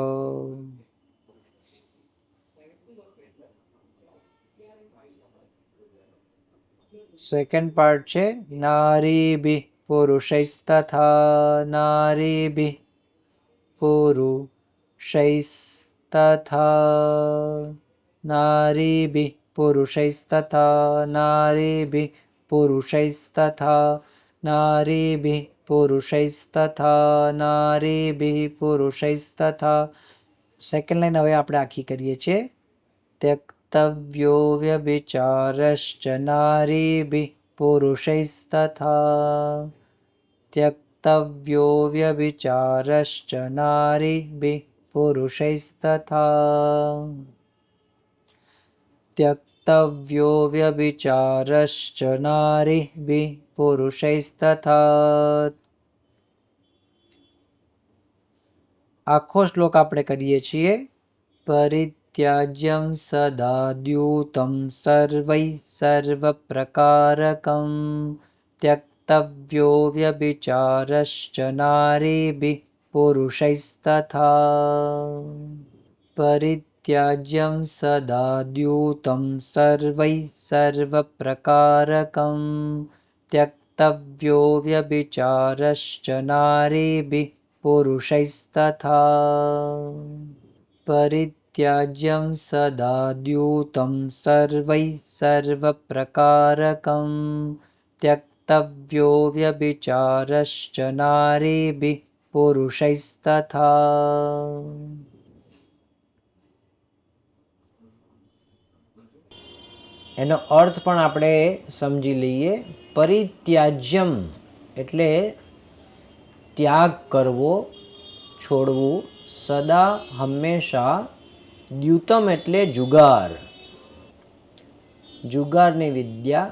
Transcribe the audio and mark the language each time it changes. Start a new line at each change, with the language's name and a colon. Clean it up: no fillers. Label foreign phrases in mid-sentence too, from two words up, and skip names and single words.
English: second part
Sanskrit: છે નારીભિઃ પુરુષૈસ્તથા નારીભિઃ પુરુષૈસ્તથા નારીભિઃ પુરુષૈસ્તથા નારીભિઃ પુરુષૈસ્તથા नारीभिः पुरुषैस्तथा नारीभिः पुरुषैस्तथा.
English: second line
Gujarati: હવે આપણે આખી કરીએ છીએ.
Sanskrit: त्यक्तव्यो व्यभिचारश्च नारीभिः पुरुषैस्तथा त्यक्तव्यो व्यभिचारश्च नारीभिः पुरुषैस्तथा त्यक्तव्यो व्यभिचारश्च नारीभिः पुरुषैस्तथा.
Gujarati: આખો શ્લોક આપણે કરીએ છીએ.
Sanskrit: પરિત્યાજ્યમ સદાદ્યુતમ સર્વૈ સર્વપ્રકારકમ त्यक्तव्यो व्यभिचारश्च नारीभिः पुरुषैस्तथा परित्याज्यं सदाद्यूतं सर्वैः सर्वप्रकारकं त्यक्तव्यो व्यभिचारश्च नारीभिः पुरुषैस्तथा परित्याज्यं सदाद्यूतं सर्वैः सर्वप्रकारकं त्यक्तव्यो व्यभिचारश्च नारीभिः पुरुषैस्तथा.
Gujarati: એનો અર્થ પણ આપણે સમજી લઈએ. પરિત્યાજ્યમ એટલે ત્યાગ કરવો, છોડવું. સદા હંમેશા. દ્યુતમ એટલે જુગાર, જુગારની વિદ્યા.